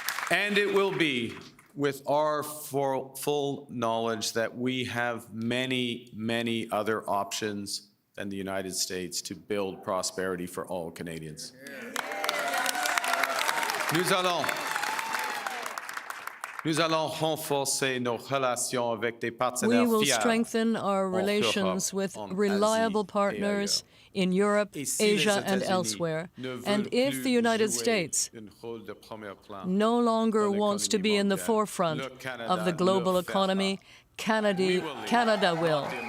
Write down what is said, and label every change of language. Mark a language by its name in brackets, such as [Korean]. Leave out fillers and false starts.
[English] And it will be with our full knowledge that we have many, many other options than the United States to build prosperity for all Canadians. [French] Nous allons renforcer nos relations avec des partenaires [English] We will [French] fiables [English] strengthen our relations with reliable partners in Europe, Asia, and elsewhere. And if the United States no longer wants to be in the forefront of the global economy, Canada will.